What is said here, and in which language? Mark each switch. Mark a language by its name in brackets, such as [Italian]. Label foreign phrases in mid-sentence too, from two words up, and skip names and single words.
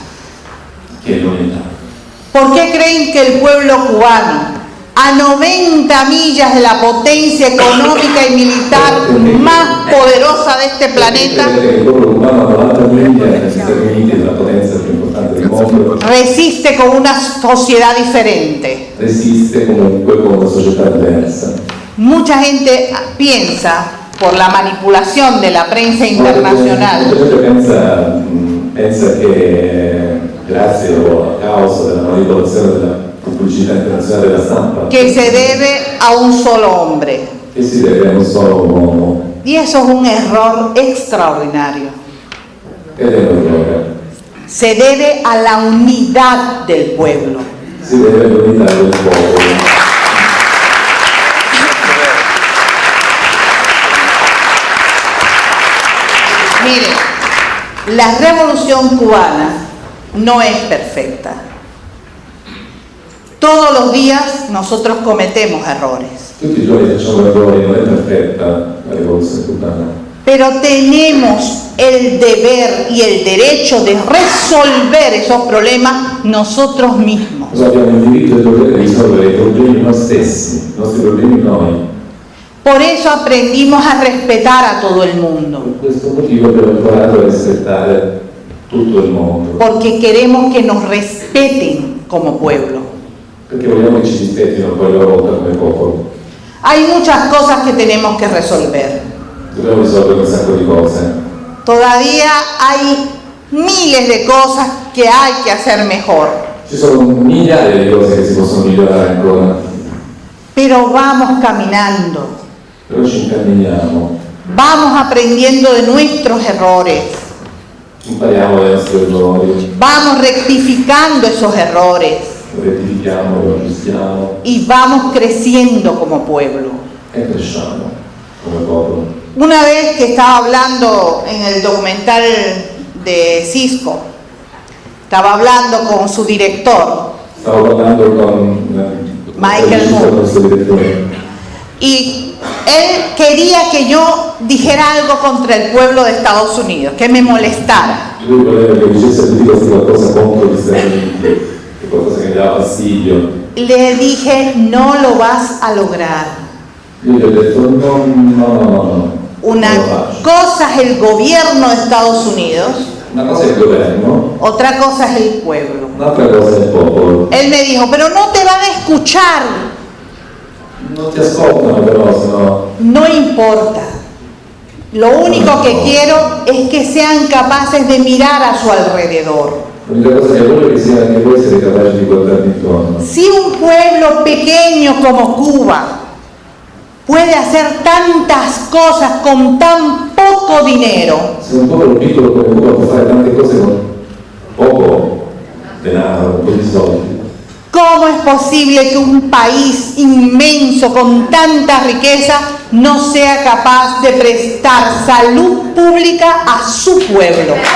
[Spanish] ¿Por qué creen que el pueblo cubano, a 90 millas de la potencia económica y militar más poderosa de este planeta, resiste con una sociedad diferente? [Italian] Resiste comunque con una società diversa. [Spanish] Mucha gente piensa, por la manipulación de la prensa internacional, [Italian] pensa che grazie o a causa della manipolazione della pubblicità internazionale della stampa [Spanish] que se debe a un solo hombre. [Italian] Che si deve a un solo uomo. [Spanish] Y eso es un error extraordinario. [Italian] Ed è un errore. [Spanish] Se debe a la unidad del pueblo. [Italian] Si deve all'unità del popolo. [Spanish] Mire, la revolución cubana no es perfecta. Todos los días nosotros cometemos errores. [Italian] Tutti i giorni facciamo errori, non è perfetta la rivoluzione cubana. [Spanish] Pero tenemos el deber y el derecho de resolver esos problemas nosotros mismos. [Italian] Abbiamo il diritto e il dovere di risolvere i problemi noi stessi, i nostri problemi noi. [Spanish] Por eso aprendimos a respetar a todo el mundo. [Italian] Per questo motivo abbiamo imparato a rispettare tutto il mondo. [Spanish] Porque queremos que nos respeten como pueblo. [Italian] Perché vogliamo che ci rispettino poi loro volta come popolo. [Spanish] Hay muchas cosas que tenemos que resolver. [Italian] Dobbiamo risolvere un sacco di cose. [Spanish] Todavía hay miles de cosas que hay que hacer mejor. [Italian] Ci sono migliaia di cose che si possono migliorare ancora. [Spanish] Pero vamos caminando. [Italian] Però ci incamminiamo. [Spanish] Vamos aprendiendo de nuestros errores. [Italian] Impariamo dai nostri errori. [Spanish] Vamos rectificando esos errores. [Italian] Lo rettifichiamo, lo aggiustiamo. [Spanish] Y vamos creciendo como pueblo. [Italian] E cresciamo come popolo. [Spanish] Una vez que estaba hablando en el documental de Cisco, estaba hablando con su director. [Italian] Stavo parlando con Michael Moore. [Spanish] Y él quería que yo dijera algo contra el pueblo de Estados Unidos, que me molestara. [Italian] Lui voleva che dicesse a tutti questi qualcosa contro gli Stati Uniti, che qualcosa che mi dava fastidio. [Spanish] Le dije, no lo vas a lograr. [Italian] Io gli ho detto no. [Spanish] Una cosa es el gobierno de Estados Unidos. [Italian] Una cosa è il governo. [Spanish] Otra cosa es el pueblo. [Italian] Un'altra cosa è il popolo. [Spanish] Él me dijo, pero no te van a escuchar. [Italian] Non ti ascoltano però, sennò. [Spanish] No importa. Lo único que quiero es que sean capaces de mirar a su alrededor. [Italian] L'unica cosa che voglio è che sia anche voi siete capaci di guardarvi intorno. [Spanish] Si un pueblo pequeño como Cuba puede hacer tantas cosas con tan poco dinero, [Italian] Se un popolo piccolo come Cuba può fare tante cose con poco denaro, con pochi soldi, [Spanish] ¿cómo es posible que un país inmenso con tanta riqueza no sea capaz de prestar salud pública a su pueblo?